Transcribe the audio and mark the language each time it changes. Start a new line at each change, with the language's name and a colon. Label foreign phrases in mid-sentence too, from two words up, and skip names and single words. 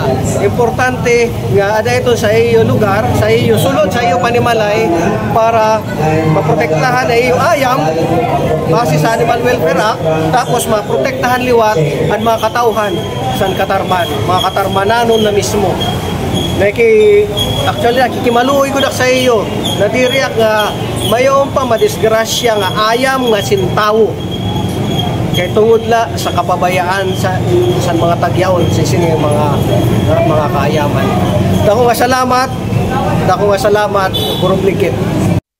Waray: Importante nga ada ito sa iyo lugar, sa iyo sulod, sa iyo panimalay para maprotektahan ay iyo ayam base sa Animal Welfare Act, tapos maprotektahan liwat at mga katauhan sa Katarman, mga Katarmananon na mismo. Actually, nakikimaluoy ko na sa iyo. Natiriyak nga mayon pa madisgrasya nga ayam nga sintawo. Kay tungod la sa kapabayaan sa mga tagyaon sa sini mga kaayaman. Dako nga salamat, purong ligit.